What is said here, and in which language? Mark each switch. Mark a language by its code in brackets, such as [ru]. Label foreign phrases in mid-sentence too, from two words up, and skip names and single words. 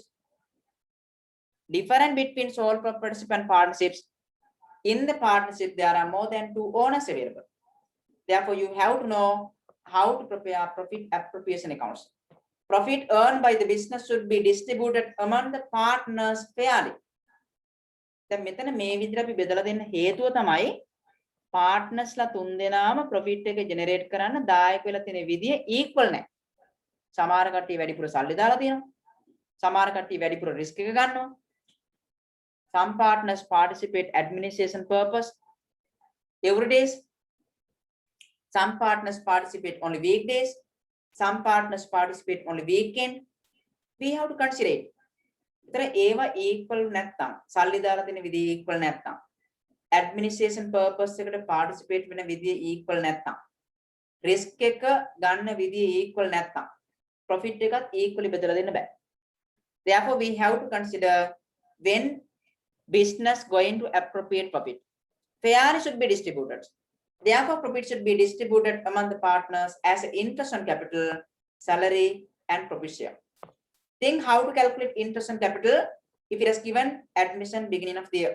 [en] Difference between sole proprietorship and partnerships. In the partnership, there are more than two owners available. Therefore, you have to know how to prepare profit appropriation accounts. Profit earned by the business should be distributed among the partners fairly. [si] දැන් මෙතන මේ විදිහට අපි බෙදලා දෙන්න හේතුව තමයි partnersලා තුන් දෙනාම profit එක generate කරන්න දායක වෙලා තියෙන විදිය equal නැහැ. සමහර කට්ටිය වැඩිපුර සල්ලි දාලා තියෙනවා. සමහර කට්ටිය වැඩිපුර risk එක ගන්නවා. [en] Some partners participate administration purpose every days. Some partners participate only weekdays. Some partners participate only weekend. We have to consider it. [si] तर ඒවා equal නැත්තම් සල්ලි දාලා තියෙන විදිය equal නැත්තම් [en] administration purpose [si] එකට participate වෙන විදිය equal නැත්තම් risk එක ගන්න විදිය equal නැත්තම් profit එකත් equally බෙදලා දෙන්න බෑ. [en] Therefore we have to consider when business going to appropriate profit fairly should be distributed. Therefore profit should be distributed among the partners as interest on capital, salary and profit share. Think how to calculate interest on capital if it is given admission beginning of the year.